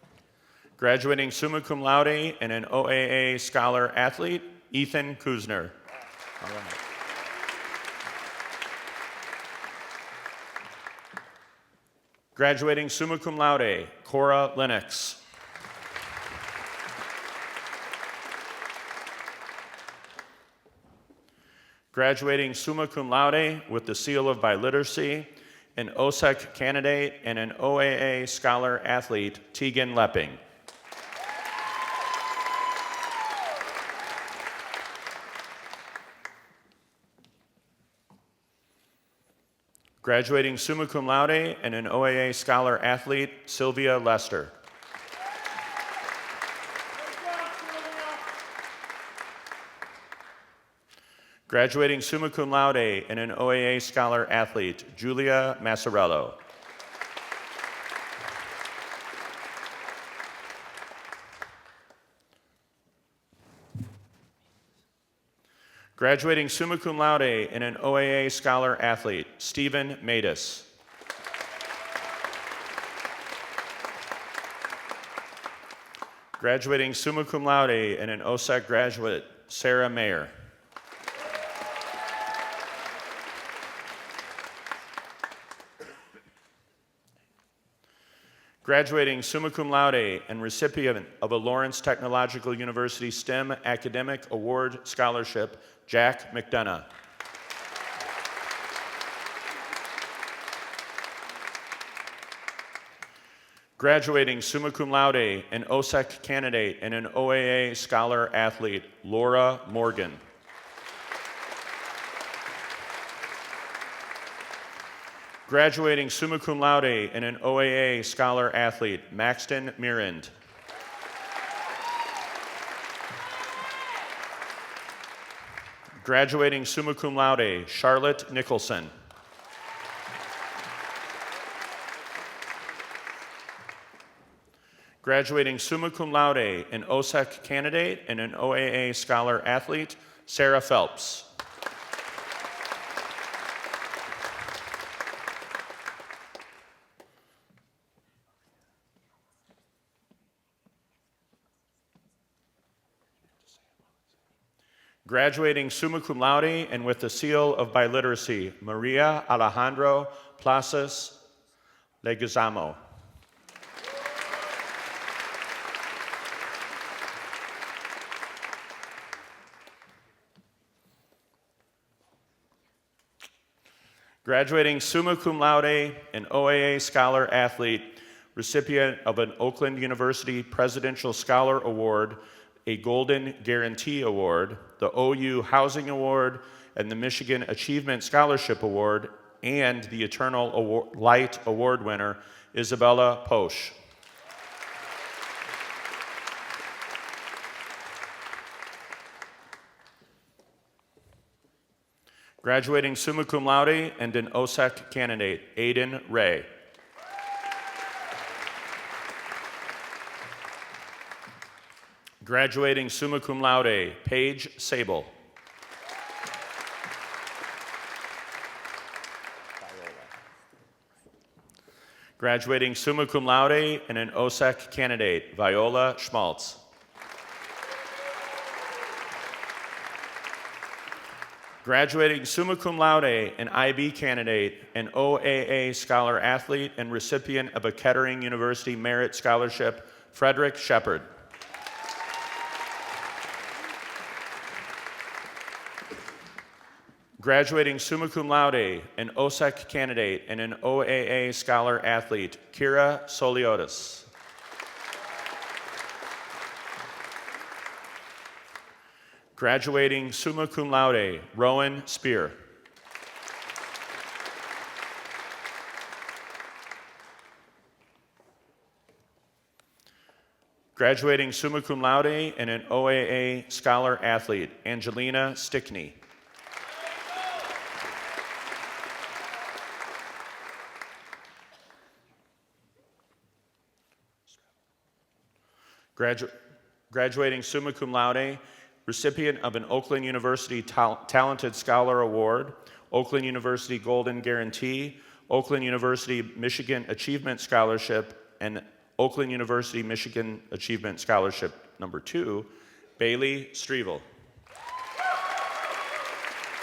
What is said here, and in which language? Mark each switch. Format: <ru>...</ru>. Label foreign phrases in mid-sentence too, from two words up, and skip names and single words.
<en>Graduating</en> <la>summa cum laude</la> <en>and an OAA Scholar Athlete, Ethan Kuzner. All right. Graduating</en> <la>summa cum laude,</la> <en>Cora Lennox. Graduating</en> <la>summa cum laude</la> <en>with the seal of biliteracy, an OSEC candidate and an OAA scholar athlete, Tegan Lepping. Graduating</en> <la>summa cum laude</la> <en>and an OAA scholar athlete, Sylvia Lester. Graduating</en> <la>summa cum laude</la> <en>and an OAA scholar athlete, Julia Massarello. Graduating</en> <la>summa cum laude</la> <en>and an OAA scholar athlete, Stephen Matus. Graduating</en> <la>summa cum laude</la> <en>and an OSEC graduate, Sarah Mayer. Graduating</en> <la>summa cum laude</la> <en>and recipient of a Lawrence Technological University STEM Academic Award Scholarship, Jack McDonough. Graduating</en> <la>summa cum laude</la> <en>and OSEC candidate and an OAA scholar athlete, Laura Morgan. Graduating</en> <la>summa cum laude</la> <en>and an OAA scholar athlete, Maxton Mirand. Graduating</en> <la>summa cum laude,</la> <en>Charlotte Nicholson. Graduating</en> <la>summa cum laude,</la> <en>an OSEC candidate and an OAA scholar athlete, Sarah Phelps. Graduating</en> <la>summa cum laude</la> <en>and with the seal of biliteracy, Maria Alejandro Plazas Leguizamo. Graduating</en> <la>summa cum laude,</la> <en>an OAA scholar athlete, recipient of an Oakland University Presidential Scholar Award, a Golden Guarantee Award, the OU Housing Award, and the Michigan Achievement Scholarship Award, and the Eternal Light Award winner, Isabella Posch. Graduating</en> <la>summa cum laude</la> <en>and an OSEC candidate, Aiden Ray. Graduating</en> <la>summa cum laude,</la> <en>Paige Sable. Graduating</en> <la>summa cum laude</la> <en>and an OSEC candidate, Viola Schmaltz. Graduating</en> <la>summa cum laude,</la> <en>an IB candidate, an OAA scholar athlete, and recipient of a Kettering University Merit Scholarship, Frederick Shepard. Graduating</en> <la>summa cum laude,</la> <en>an OSEC candidate, and an OAA scholar athlete, Kira Soliotis. Graduating</en> <la>summa cum laude,</la> <en>Rowan Spear. Graduating</en> <la>summa cum laude</la> <en>and an OAA scholar athlete, Angelina Stickney. Graduating</en> <la>summa cum laude,</la> <en>recipient of an Oakland University Talented Scholar Award, Oakland University Golden Guarantee, Oakland University Michigan Achievement Scholarship, and Oakland University Michigan Achievement Scholarship number 2, Bailey Strevel.</en>